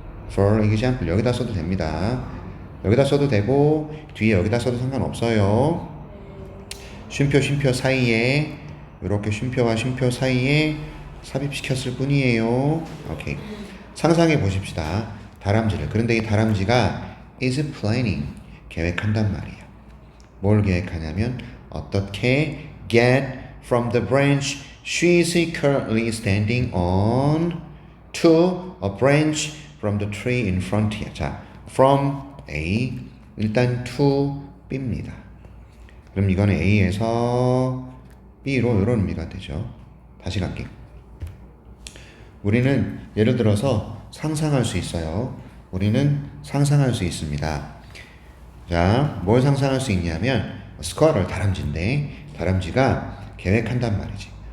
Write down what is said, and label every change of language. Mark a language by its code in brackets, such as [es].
[ko] for example 여기다 써도 됩니다. 여기다 써도 되고 뒤에 여기다 써도 상관없어요. 쉼표 사이에 이렇게 쉼표와 쉼표 사이에 삽입시켰을 뿐이에요. 오케이. 상상해 보십시다. 다람쥐를. 그런데 이 다람쥐가 is planning 계획한단 말이에요. 뭘 계획하냐면 어떻게 [en] get from the branch she is currently standing on to a branch from the tree in front here. [ko] 자, from A 일단 to B입니다. 그럼 이거는 A에서 B로 이런 의미가 되죠. 다시 갈게요. 우리는 예를 들어서 상상할 수 있어요. 우리는 상상할 수 있습니다. 자, 뭘 상상할 수 있냐면 스쿼럴 다람쥐인데 다람쥐가 계획한단 말이지.